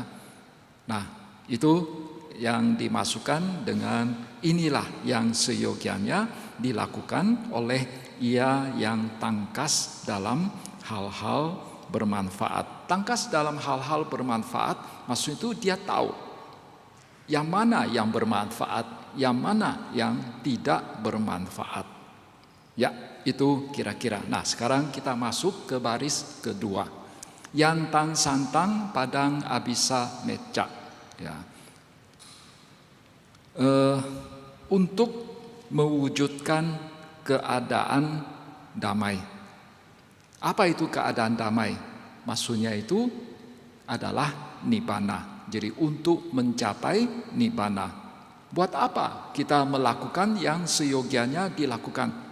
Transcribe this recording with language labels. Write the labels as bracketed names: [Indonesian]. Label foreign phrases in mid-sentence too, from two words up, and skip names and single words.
[Indonesian] Nah, itu yang dimasukkan dengan inilah yang seyogianya dilakukan oleh ia yang tangkas dalam hal-hal bermanfaat. Tangkas dalam hal-hal bermanfaat, maksud itu dia tahu yang mana yang bermanfaat, yang mana yang tidak bermanfaat. Ya, itu kira-kira. Nah, sekarang kita masuk ke baris kedua. [Pali] Yantang santang padang abisa meca. [Indonesian] Ya. Untuk mewujudkan keadaan damai. Apa itu keadaan damai? Maksudnya itu adalah nibbana. Jadi untuk mencapai nibbana. Buat apa kita melakukan yang seyogianya dilakukan?